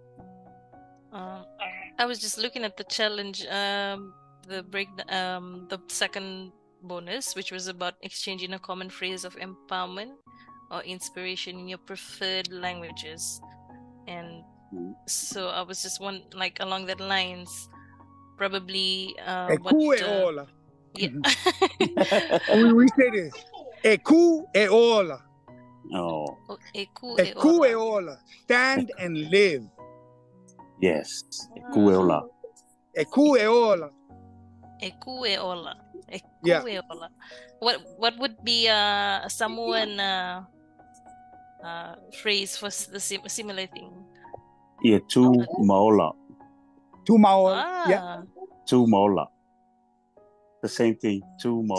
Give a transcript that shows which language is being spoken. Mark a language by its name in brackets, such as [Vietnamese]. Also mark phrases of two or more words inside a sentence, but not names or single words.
[English] I was just looking at the challenge, the second bonus, which was about exchanging a common phrase of empowerment or inspiration in your preferred languages. And so I was just along that lines, probably yeah. We say this. [Hawaiian] Eku e ola. [English] Oh. [Hawaiian] Eku e ola. [English] Stand and live. Yes. [Hawaiian] Eku e ola. Eku e ola. Eku e ola. [English] Yeah. What would be a Samoan phrase for the similar thing? [Samoan] Yeah, tu maola. Tu maola. Yeah. Tu maola. [English] The same thing. [Samoan] Tu maola.